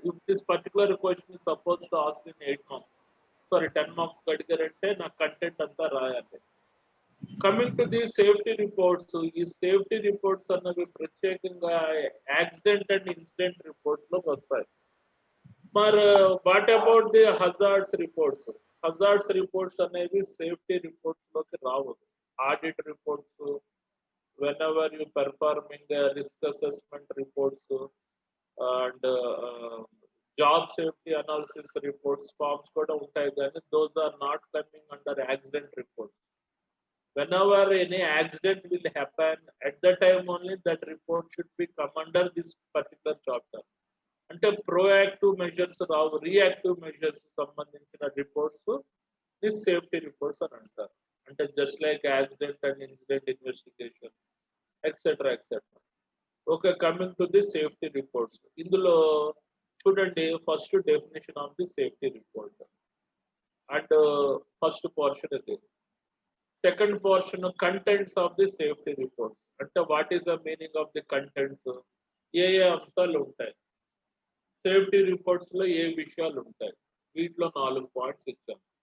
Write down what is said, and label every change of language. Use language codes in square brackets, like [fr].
[en] If this particular question is supposed to ask in 8 marks, sorry 10 marks [te] కడిగారంటే నా content అంతా రాయాలి. [en] coming to the safety reports, [te] ఈ safety reports అన్నవి ప్రత్యేకంగా accident and incident reports లోకి వస్తాయి. మరి [en] What about the hazards reports? [te] Hazards reports అనేవి సేఫ్టీ రిపోర్ట్స్ లోకి రావద్దు. [en] audit reports, whenever you performing risk assessment reports and job safety analysis reports forms [te] kuda untayi gaani [en] those are not coming under accident reports. Whenever any accident will happen, at the time only that report should be come under this particular chapter. Ante proactive measures ravu, reactive measures sambandhinchina reports this safety reports [te] అని అంటారు. [en] అంటే just like accident and incident investigation etc etc. Okay, coming to the safety reports, [te] ఇందులో చూడండి [en] First definition of the safety report and first portion ఇది. [te] Second portion contents of the safety reports, అంటే [en] what is the meaning of the contents, [te] ఏ ఏ అంశాలు ఉంటాయి safety reports లో, ఏ విషయాలు ఉంటాయి, వీటిలో 4 పాయింట్స్ ఇచ్చాం.